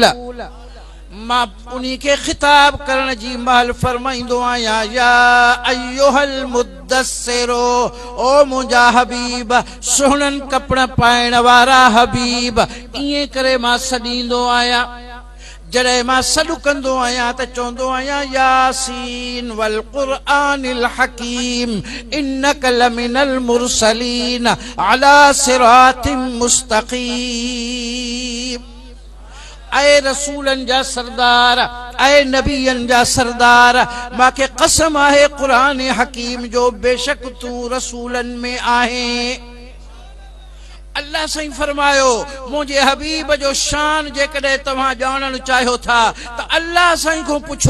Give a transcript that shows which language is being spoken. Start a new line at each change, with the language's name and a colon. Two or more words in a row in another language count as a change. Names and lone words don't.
Sindhi: मां उन्ही खे खिताब करण जी महल फरमाईंदो आहियां
Arabic: يا أيها المدثر,
Sindhi: ओ मुंहिंजा हबीब सुहिणनि कपड़ पाइण वारा हबीब। ईअं करे मां सॾींदो आहियां। जॾहिं मां सॾु कंदो आहियां त चवंदो आहियां
Arabic: يس والقرآن الحكيم إنك لمن المرسلين على صراط مستقيم.
Sindhi: ऐ रसूलन जा सरदार, ऐ नबियन जा सरदार, मांखे कसम आहे क़ुरान हकीम जो बेशक तू रसूलन में आहे। अल्लाह सही फरमायो मुंहिंजे हबीब जो शान जेकॾहिं तव्हां ॼाणण चाहियो था त अल्लाह साईं खां पुछो।